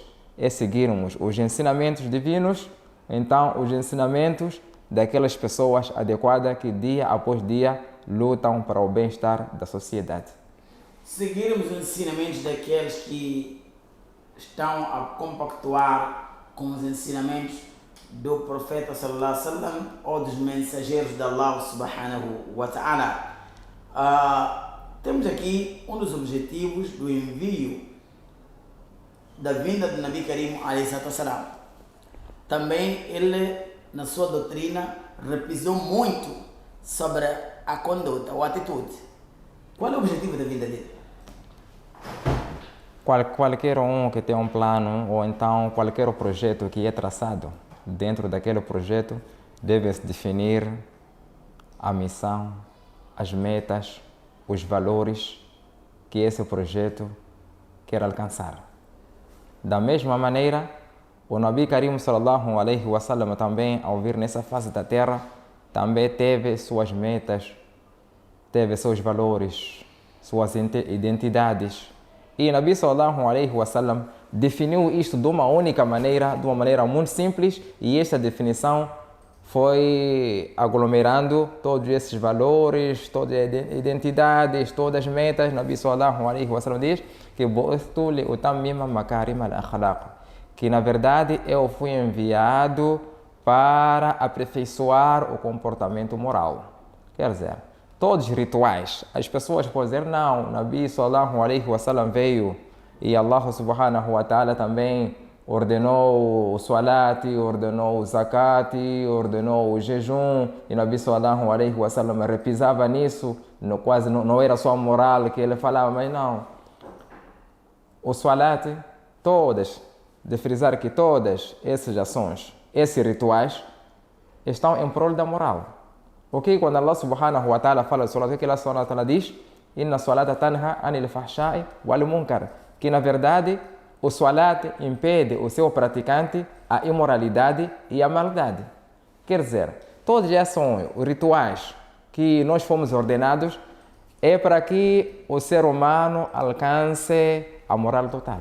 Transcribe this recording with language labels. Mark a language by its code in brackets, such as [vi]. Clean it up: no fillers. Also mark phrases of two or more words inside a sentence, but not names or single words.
[pt] É seguirmos os ensinamentos divinos, então os ensinamentos daquelas pessoas adequadas que dia após dia lutam para o bem-estar da sociedade. Seguirmos os ensinamentos daqueles que estão a compactuar com os ensinamentos do profeta [ar] صلى الله عليه وسلم [pt] ou dos mensageiros de Allah [ar] سبحانه وتعالى. [pt] Temos aqui um dos objetivos do envio da vinda do [ar] نبي كريم عليه السلام. [pt] Também ele, na sua doutrina, repisou muito sobre a conduta ou a atitude. Qual é o objetivo da vinda dele? Qualquer um que tem um plano ou então qualquer projeto que é traçado, dentro daquele projeto deve-se definir a missão, as metas, os valores que esse projeto quer alcançar. Da mesma maneira, o [ar] نبي كريم صلى الله عليه وسلم [pt] também, ao vir nessa fase da terra, também teve suas metas, teve seus valores, suas identidades. E o Nabi [ar] صلى الله عليه وسلم [pt] definiu isto de uma única maneira, de uma maneira muito simples, e esta definição foi aglomerando todos esses valores, todas as identidades, todas as metas. O Nabi [ar] صلى الله عليه وسلم [pt] diz que que na verdade eu fui enviado para aperfeiçoar o comportamento moral. Quer dizer, todos os rituais, as pessoas podem dizer, não, o Nabi [ar] صلى الله عليه وسلم [pt] veio e Allah [ar] سبحانه وتعالى [pt] também ordenou o salat, ordenou o zakat, ordenou o jejum, e o Nabi [ar] صلى الله عليه وسلم [pt] repisava nisso, quase não era só a moral que ele falava, mas não. O salat, de frisar que todas essas ações, esses rituais, estão em prol da moral. Ok? Quando Allah [ar] سبحانه وتعالى [pt] fala de salat, o que Allah [ar] سبحانه وتعالى [pt] diz? [ar] إن الصلاة تنهى عن الفحشاء والمنكر. [pt] Que na verdade o salat impede o seu praticante a imoralidade e a maldade. Quer dizer, todos esses são os rituais que nós fomos ordenados é para que o ser humano alcance a moral total.